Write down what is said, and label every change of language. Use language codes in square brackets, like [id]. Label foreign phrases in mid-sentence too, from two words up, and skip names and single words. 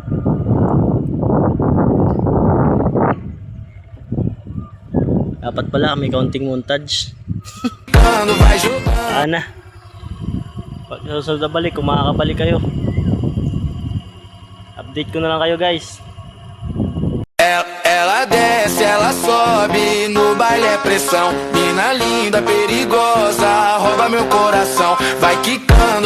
[tl] Dapat pala may kaunting montage. Sana. Pag susunod na balik, kung makakabalik kayo. Update ko na lang kayo guys. [pt] Ela desce, ela sobe, no baile é pressão. Mina linda, perigosa, rouba meu coração. Vai que